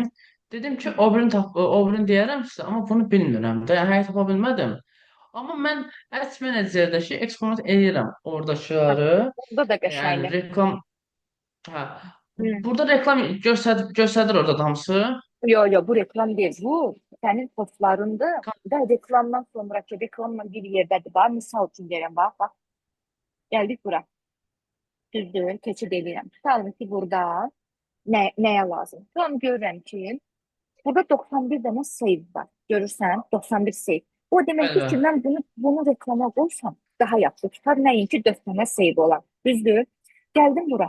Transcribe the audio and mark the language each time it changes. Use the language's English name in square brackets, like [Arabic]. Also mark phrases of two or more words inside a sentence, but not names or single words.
[Azerbaijani] Dedim ki, o birini deyərəm sizə, amma bunu bilmirəm də. Yəni, həqiqət tapa bilmədim. Amma mən Ads Manager-dəki eksponat eləyirəm oradakıları. bunda da Yəni qəşəngdir. reklam, hə. Hı. Burada reklam göstərir orada da hamısı. [Turkish] Yo yo, bu reklam değil. Bu senin postlarında da reklamdan sonraki reklamla bir yerdedir. Bak misal için diyelim, bak. [Azerbaijani] Geldik bura. Düzdür, keçid edirəm. Tutalım ki burada nəyə lazım? Tam görürəm ki burada 91 dənə save var. Görürsən? 91 save. O deməkdir Bəli. ki mən bunu reklama qoysam daha yaxşı tutar. Nəinki 4 dənə save olan. Düzdür? Gəldim bura.